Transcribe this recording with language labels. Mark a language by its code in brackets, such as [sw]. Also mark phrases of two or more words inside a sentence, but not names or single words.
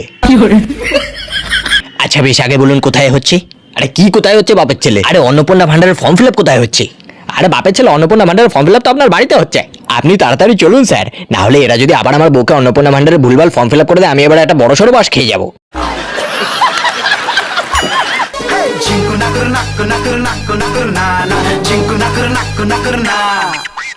[bn] আচ্ছা বেশ, আগে বলুন কোথায় হচ্ছে? আরে কি কোথায় হচ্ছে বাপের ছেলে? আরে অন্নপূর্ণা ভান্ডারের [en] form fill up [bn] কোথায় হচ্ছে? আরে বাপের ছেলে, অন্নপূর্ণা ভান্ডারের [en] form fill up [bn] তো আপনার বাড়িতে হচ্ছে। আপনি তাড়াতাড়ি চলুন স্যার, না হলে এরা যদি আবার আমার বউকে অন্নপূর্ণা ভান্ডারের ভুলভাল [en] form fill up [bn] করে দেয়, আমি এবার একটা বড় সড়ো বাস খেয়ে যাবো। Chinku nakur nakur nakur nakur nakur na na. Chinku nakur nakur nakur na.